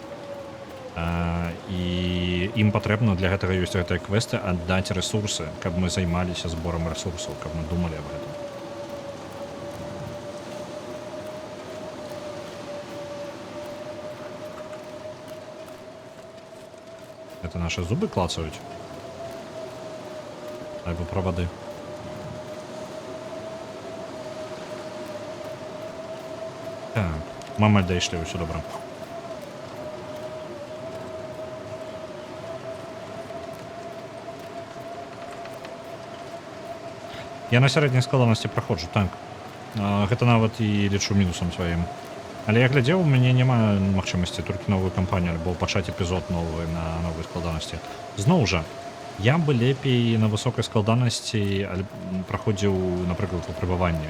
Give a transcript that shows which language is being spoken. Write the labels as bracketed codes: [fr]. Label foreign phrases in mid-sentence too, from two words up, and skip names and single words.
[be] І ім патрэбна для гэтага ёсць гэтыя квесты аддаць рэсурсы, каб мы займаліся зборам рэсурсаў, каб мы думалі аб гэтым. [ru] Это наши зубы клацают? [be] Альбо проводы. [uk] Так, мама дайшли, все добре. [be] Я на сярэдняй складанасці праходжу, так. Гэта нават і лічу мінусам сваім. Але я глядзеў, у мяне няма магчымасці толькі новую кампанію альбо пачаць эпізод новы на новай складанасці. Зноў жа, я бы лепей на высокай складанасці праходзіў, напрыклад, выпрабаванне.